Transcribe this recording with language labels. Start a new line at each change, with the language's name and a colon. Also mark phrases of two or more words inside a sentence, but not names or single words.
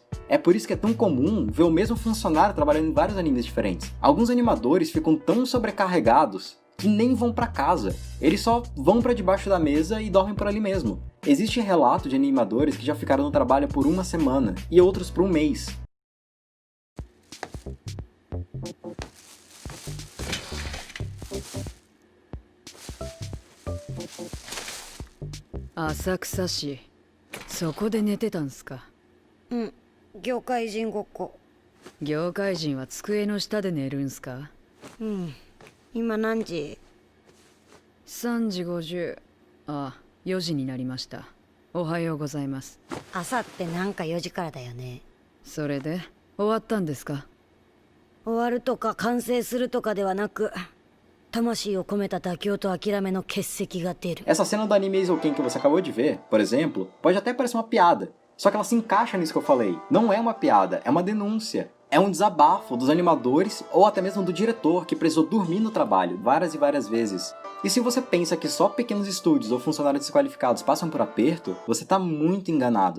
Portuguese: É por isso que é tão comum ver o mesmo funcionário trabalhando em vários animes diferentes. Alguns animadores ficam tão sobrecarregados que nem vão para casa. Eles só vão para debaixo da mesa e dormem por ali mesmo. Existe relato de animadores que já ficaram no trabalho por uma semana e outros por um mês.
Japanese: Asakusa市、そこで寝てたんすか？うん、業界人ごっこ。業界人は机の下で寝るんすか？うん、今何時？ 3時50。あ、4時になりました。おはようございます。朝ってなんか4時からだよね。それで終わったんですか？終わるとか完成するとかではなく、魂を込めた妥協と諦めの結石が出る。
Portuguese: Essa cena do anime Eizouken que você acabou de ver, por exemplo, pode até parecer uma piada, só que ela se encaixa nisso que eu falei. Não é uma piada, é uma denúncia. É um desabafo dos animadores ou até mesmo do diretor que precisou dormir no trabalho várias e várias vezes. E se você pensa que só pequenos estúdios ou funcionários desqualificados passam por aperto, você está muito enganado.